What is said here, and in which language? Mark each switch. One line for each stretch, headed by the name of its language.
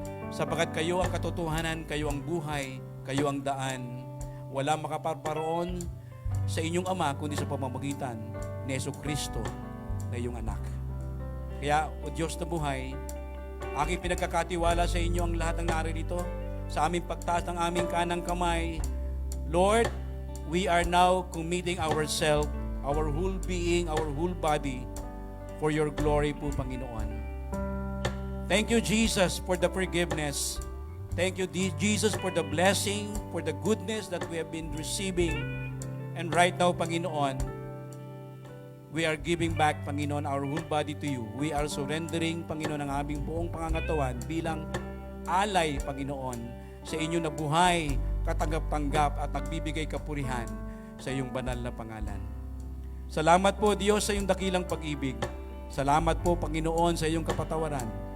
Filipino: Sapagat kayo ang katotohanan, kayo ang buhay, kayo ang daan. Wala makaparparoon sa inyong Ama kundi sa pamamagitan ni Jesucristo na iyong anak. Kaya, O Diyos na buhay, aking pinagkakatiwala sa inyo ang lahat ng naririto, sa aming pagtaas ng aming kanang kamay.
English: Lord, we are now committing ourselves, our whole being, our whole body, for your glory po, Panginoon. Thank you, Jesus, for the forgiveness. Thank you, Jesus, for the blessing, for the goodness that we have been receiving. And right now, Panginoon, we are giving back, Panginoon, our whole body to you. We are surrendering,
Filipino: Panginoon, ang aming buong pangangatawan bilang alay, Panginoon, sa inyo na buhay, katanggap-tanggap at nagbibigay kapurihan sa iyong banal na pangalan. Salamat po, Diyos, sa iyong dakilang pag-ibig. Salamat po, Panginoon, sa iyong kapatawaran.